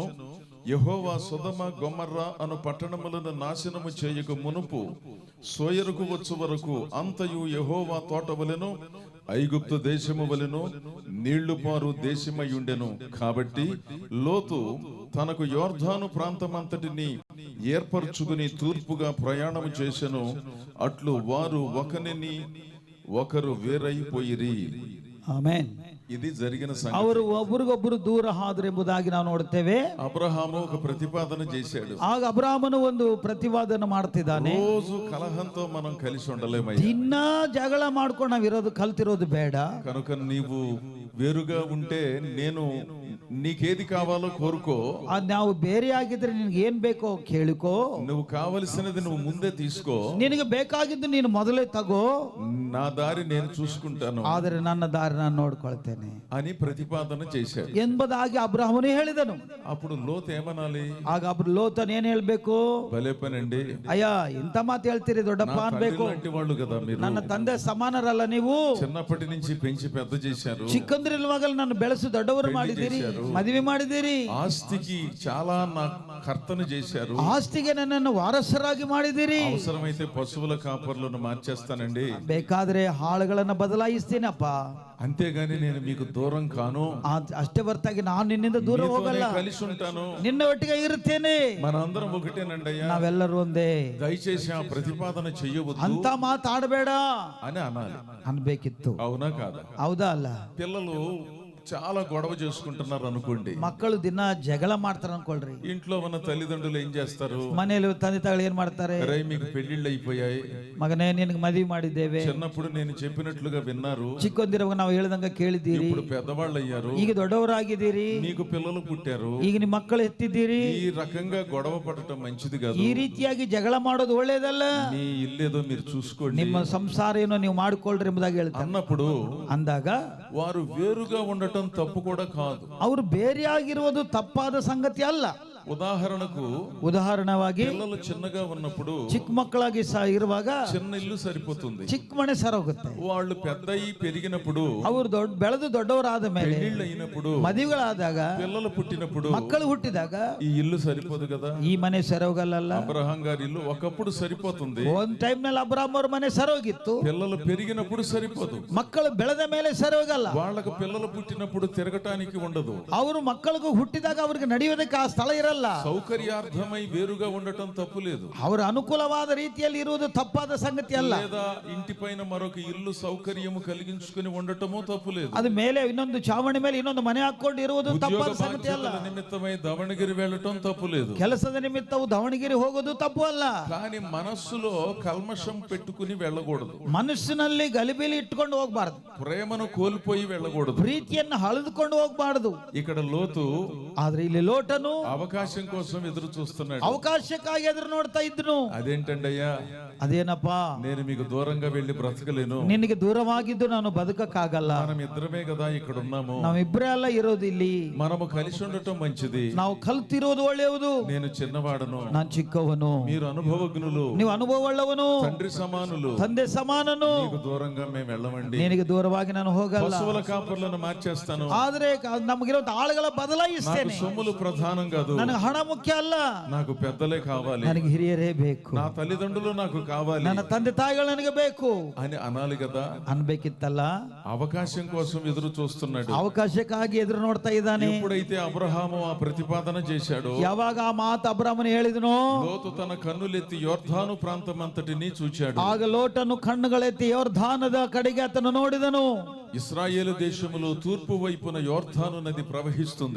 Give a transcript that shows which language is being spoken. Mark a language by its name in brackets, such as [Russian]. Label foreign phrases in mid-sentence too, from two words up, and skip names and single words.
[Telugu] యెహోవా సొదొమ గొమొర్రా అను పట్టణములను నాశనము చేయక మునుపు సోయరుకు వచ్చు వరకు అంతయు యెహోవా తోట వలెను ఐగుప్తు దేశము వలెను నీళ్లు పారు దేశమై ఉండెను. కాబట్టి లోతు తనకు యోర్ధాను ప్రాంతమంతటిని ఏర్పరచుకుని తూర్పుగా ప్రయాణము చేసెను. అట్లు వారు ఒకరిని ఒకరు వేరైపోయిరి. [Kannada] ಆಮೆನ್. [Telugu] ఇది జరిగిన సంగతి. [Kannada] ಅವರು ಒಬ್ಬರಿಗೊಬ್ಬರು ದೂರ ಆದ್ರು ಎಂಬುದಾಗಿ ನಾವು ನೋಡ್ತೇವೆ. [Telugu] అబ్రహాము ఒక ప్రతిపాదన చేశాడు. [Kannada] ಆಗ ಅಬ್ರಾಮನು ಒಂದು ಪ್ರತಿವಾದನ ಮಾಡ್ತಿದ್ದಾನೆ. [Telugu] రోజు కలహంతో మనం కలిసి ఉండలేమయ్యా. [Kannada] ದಿನ ಜಗಳ ಮಾಡ್ಕೊಂಡು ನಾವಿರೋದು ಕಲ್ತಿರೋದು ಬೇಡ. [Telugu] కనుక నీవు వేరుగా ఉంటే నేను నీకేది కావాలో కోరుకో. [Kannada] ನಾವು ಬೇರೆ ಆಗಿದ್ರೆ ನಿನ್ಗೆ ಏನ್ ಬೇಕೋ ಕೇಳಿಕೋ. [Telugu] నువ్వు కావలసినది నువ్వు ముందే తీసుకో. [Kannada] ನಿನಗೆ ಬೇಕಾಗಿದ್ದು ನೀನು ಮೊದಲೇ ತಗೋ. [Telugu] నా దారి నేను చూసుకుంటాను. [Kannada] ಆದರೆ ನನ್ನ ದಾರಿ ನಾನು ನೋಡ್ಕೊಳ್ತೇನೆ [Telugu] అని ప్రతిపాదన చేశాడు. [Kannada] ಎಂಬುದಾಗಿ ಅಬ್ರಾಮನು ಹೇಳಿದನು. [Telugu] అప్పుడు లోతు ఏమనాలి? [Kannada] ಆಗ ಲೋತನ್ ಏನ್ ಹೇಳ್ಬೇಕು? [Telugu] భలే పనండి, [Kannada] ಅಯ್ಯ ಇಂತ ಮಾತು ಹೇಳ್ತೀರಿ ದೊಡ್ಡಪ್ಪ ಅನ್ಬೇಕು. [Telugu] లాంటి వాళ్ళు కదా మీరు. [Kannada] ನನ್ನ ತಂದೆ ಸಮಾನರಲ್ಲ ನೀವು. [Telugu] చిన్నప్పటి నుంచి పెంచి పెద్ద చేశారు. [Kannada] ಚಿಕ್ಕಂದ್ರಿರುವಾಗಲೇ ನನ್ನ ಬೆಳೆಸಿ ದೊಡ್ಡವರು ಮಾಡಿದ್ದೀರಿ, ಮದುವೆ ಮಾಡಿದ್ದೀರಿ. [Telugu] ఆస్తికి చాలా నా కర్తను చేశారు. [Kannada] ಆಸ್ತಿಗೆ ನನ್ನನ್ನು ವಾರಸರಾಗಿ ಮಾಡಿದ್ದೀರಿ. [Telugu] అవసరమైతే పశువుల కాపర్లను మార్చేస్తానండి, [Kannada] ಬೇಕಾದ್ರೆ ಹಾಳುಗಳನ್ನ ಬದಲಾಯಿಸ್ತೀನಪ್ಪ, [Telugu] అంతేగాని నేను మీకు దూరం కాను. [Kannada] ಅಷ್ಟೇ ಹೊರತಾಗಿ ನಾನು ನಿನ್ನಿಂದ ದೂರ ಹೋಗಲ್ಲ, [Telugu] కలిసి ఉంటాను, [Kannada] ನಿನ್ನ ಒಟ್ಟಿಗೆ ಇರುತ್ತೇನೆ. [Telugu] మనందరం ఒకటేనండి అయ్యా, [Kannada] ನಾವೆಲ್ಲರೂ ಒಂದೇ. [Telugu] దయచేసి ఆ ప్రతిపాదన చెయ్యవద్దు [Kannada] ಅಂತ ಮಾತಾಡಬೇಡ [Telugu] అని అనాలి. [Kannada] ಅನ್ಬೇಕಿತ್ತು. [Telugu] అవునా కాదా? [Kannada] ಹೌದಾ ಅಲ್ಲ? [Telugu] పిల్లలు చాలా గొడవ చేసుకుంటున్నారు అనుకోండి, [Kannada] ಮಕ್ಕಳು ದಿನ ಜಗಳ ಮಾಡ್ತಾರ ಅನ್ಕೊಳ್ರಿ. [Telugu] ఇంట్లో ఉన్న తల్లిదండ్రులు ఏం చేస్తారు? [Kannada] ಮನೆಯಲ್ಲಿ ತಂದೆ ತಾಯಿ ಏನ್ ಮಾಡ್ತಾರೆ? [Telugu] అరే మీకు పెళ్లిళ్ళు అయిపోయాయి, [Kannada] ಮಗನೇ ನಿನಗೆ ಮದುವೆ ಮಾಡಿದ್ದೇವೆ, [Telugu] చిన్నప్పుడు నేను చెప్పినట్లుగా విన్నారు, [Kannada] ಚಿಕ್ಕೊಂದಿರುವಾಗ ನಾವು ಹೇಳ್ದಂಗ ಕೇಳಿದ್ದೀರಿ, [Telugu] ఇప్పుడు పెద్దవాళ్ళు అయ్యారు, [Kannada] ಈಗ ದೊಡ್ಡವರಾಗಿದ್ದೀರಿ, [Telugu] మీకు పిల్లలు పుట్టారు, [Kannada] ಈಗ ನಿಮ್ಮ ಮಕ್ಕಳು ಎತ್ತಿದ್ದೀರಿ. [Telugu] ఈ రకంగా గొడవ పడటం మంచిది కాదు. [Kannada] ಈ ರೀತಿಯಾಗಿ ಜಗಳ ಮಾಡೋದು ಒಳ್ಳೇದಲ್ಲ. [Telugu] మీ ఇల్లేదో మీరు చూసుకోండి, [Kannada] ನಿಮ್ಮ ಸಂಸಾರ ಏನೋ ನೀವು ಮಾಡಿಕೊಳ್ಳ್ರಿ ಎಂಬುದಾಗಿ ಹೇಳ್ತಾರೆ. [Telugu] అన్నప్పుడు [Kannada] ಅಂದಾಗ [Telugu] వారు వేరుగా ఉండటం తప్పు కూడా కాదు. [Kannada] ಅವರು ಬೇರೆಯಾಗಿರುವುದು ತಪ್ಪಾದ ಸಂಗತಿ ಅಲ್ಲ. ಉದಾಹರಣವಾಗಿ [Telugu] పిల్లలు చిన్నగా ఉన్నప్పుడు [Kannada] ಚಿಕ್ಕ ಮಕ್ಕಳಾಗಿ ಇರುವಾಗ [Telugu] చిన్న ఇల్లు సరిపోతుంది, [Kannada] ಚಿಕ್ಕ ಮನೆ ಸರೋಗುತ್ತೆ. [Telugu] వాళ్ళు పెద్దయి పెరిగినప్పుడు, [Kannada] ಅವರು ಬೆಳೆದು ದೊಡ್ಡವರಾದ ಮೇಲೆ, [Telugu] పెళ్లిళ్ళు అయినప్పుడు, [Kannada] ಮದುವೆಗಳಾದಾಗ, [Telugu] పిల్లలు పుట్టినప్పుడు, [Kannada] ಮಕ್ಕಳು ಹುಟ್ಟಿದಾಗ [Telugu] ఈ ఇల్లు సరిపోదు కదా. [Kannada] ಈ ಮನೆ ಸರೋಗಲ್ಲ. [Telugu] అబ్రహాం గారి ఇల్లు ఒకప్పుడు సరిపోతుంది, [Kannada] ಒಂದ್ ಟೈಮ್ ನಲ್ಲಿ ಅಬ್ರಾಮ್ ಅವ್ರ ಮನೆ ಸರೋಗಿತ್ತು. [Telugu] పిల్లలు పెరిగినప్పుడు సరిపోదు, [Kannada] ಮಕ್ಕಳು ಬೆಳೆದ ಮೇಲೆ ಸರೋಗಲ್ಲ. [Telugu] వాళ్ళకు పిల్లలు పుట్టినప్పుడు తిరగటానికి ఉండదు. [Kannada] ಅವರು ಮಕ್ಕಳಿಗೂ ಹುಟ್ಟಿದಾಗ ಅವ್ರಿಗೆ ನಡೆಯೋದಕ್ಕೆ ಆ ಸ್ಥಳ ಇರಲ್ಲ. ತಪ್ಪಲ್ಲ. [Telugu] సౌకర్యార్థమై వేరుగా ఉండటం తప్పు లేదు. [Kannada] ಅವರ ಅನುಕೂಲವಾದ ರೀತಿಯಲ್ಲಿ ಇರುವುದು ತಪ್ಪಾದ ಸಂಗತಿ ಅಲ್ಲ. [Telugu] లేదా ఇంటి పైన మరొక ఇల్లు సౌకర్యము కలిగించుకుని ఉండటము తప్పు లేదు. [Kannada] ಅದು ಮೇಲೆ ಇನ್ನೊಂದು ಚಾವಣಿ ಮೇಲೆ ಇನ್ನೊಂದು ಮನೆ ಹಾಕೊಂಡು ಇರುವುದು ತಪ್ಪಾದ ಸಂಗತಿ ಅಲ್ಲ. [Telugu] నిమిత్తమై దావణగిరి వెళ్ళటం తప్పు లేదు. [Kannada] ಕೆಲಸದ ನಿಮಿತ್ತವು ದಾವಣಗೆರೆ ಹೋಗೋದು ತಪ್ಪು ಅಲ್ಲ. [Telugu] కానీ మనస్సులో కల్మషం పెట్టుకుని వెళ్ళకూడదు. [Kannada] ಮನಸ್ಸಿನಲ್ಲಿ ಗಲಿಬಿಲಿ ಇಟ್ಕೊಂಡು ಹೋಗ್ಬಾರ್ದು. [Telugu] ప్రేమను కోల్పోయి వెళ్ళకూడదు. [Kannada] ಪ್ರೀತಿಯನ್ನು ಹಳೆದುಕೊಂಡು ಹೋಗ್ಬಾರ್ದು. [Telugu] ఇక్కడ లోతు [Kannada] ಆದ್ರೆ ಇಲ್ಲಿ ಲೋಟನು [Telugu] అవకాశం కోసం ఎదురు చూస్తున్నాడు. [Kannada] ಅವಕಾಶಕ್ಕಾಗಿ ಎದುರು ನೋಡ್ತಾ ಇದ್ನು. [Telugu] అదేంటండయ్యా, [Kannada] ಅದೇನಪ್ಪಾ, [Telugu] నేను మీకు దూరంగా వెళ్ళి బ్రతకలేను. [Kannada] ನಿನಗೆ ದೂರವಾಗಿದ್ದು ನಾನು ಬದುಕಕ್ಕಾಗಲ್ಲ. [Telugu] మనం ఇద్దరమే కదా ఇక్కడ ఉన్నాము. [Kannada] ನಾವಿಬ್ಬರೇ ಅಲ್ಲ ಇರೋದು ಇಲ್ಲಿ. [Telugu] మనము కలిసి ఉండటం మంచిది. [Kannada] ನಾವು ಕಲ್ತಿರೋದು ಒಳ್ಳೆಯದು. [Telugu] నేను చిన్నవాడను, [Kannada] ನಾನು ಚಿಕ್ಕವನು, [Telugu] మీరు అనుభవజ్ఞులు, [Kannada] ನೀವು ಅನುಭವವುಳ್ಳವನು, [Telugu] తండ్రి సమానులు, [Kannada] ತಂದೆ ಸಮಾನನು. [Telugu] మీకు దూరంగా మేము వెళ్ళమండి. [Kannada] ನಿನಗೆ ದೂರವಾಗಿ ನಾನು ಹೋಗಲ್ಲ. [Telugu] పశువుల కాపర్లను మార్చేస్తాను. [Kannada] ಆದ್ರೆ ನಮಗಿರೋ ಆಳುಗಳ [Telugu] నాకు [Kannada] ಬದಲಾಯಿಸ್ತೇನೆ. [Telugu] సొమ్ములు ప్రధానం కాదు. [Kannada] ನನಗೆ ಹಣ ಮುಖ್ಯ ಅಲ್ಲ. [Telugu] నాకు పెద్దలే కావాలి. [Kannada] ನನಗೆ ಹಿರಿಯರೇ ಬೇಕು. [Telugu] నా తల్లిదండ్రులు నాకు కావాలి [Kannada] ನನ್ನ ತಂದೆ ತಾಯಿಗಳು ನನಗೆ ಬೇಕು [Telugu] అని అనాలి కదా. [Kannada] ಅನ್ಬೇಕಿತ್ತಲ್ಲ. [Telugu] అవకాశం కోసం ఎదురు చూస్తున్నాడు. [Kannada] ಅವಕಾಶಕ್ಕಾಗಿ ಎದುರು ನೋಡ್ತಾ ಇದ್ದಾನೆ. [Telugu] ఎప్పుడైతే అబ్రహాము ఆ ప్రతిపాదన చేశాడో, [Kannada] ಯಾವಾಗ ಆ ಮಾತು ಅಬ್ರಾಮನು ಹೇಳಿದನೋ, [Telugu] లోతు తన కన్నులెత్తి యొర్దాను ప్రాంతం అంతటిని చూచాడు. [Kannada] ಆಗ ಲೋಟನು ಕಣ್ಣುಗಳೆತ್ತಿ ಯೋರ್ಧಾನದ ಕಡೆಗೆ ಆತನು ನೋಡಿದನು. [Telugu] ఇశ్రాయేలు దేశములో తూర్పు వైపున యొర్దాను నది ప్రవహిస్తుంది.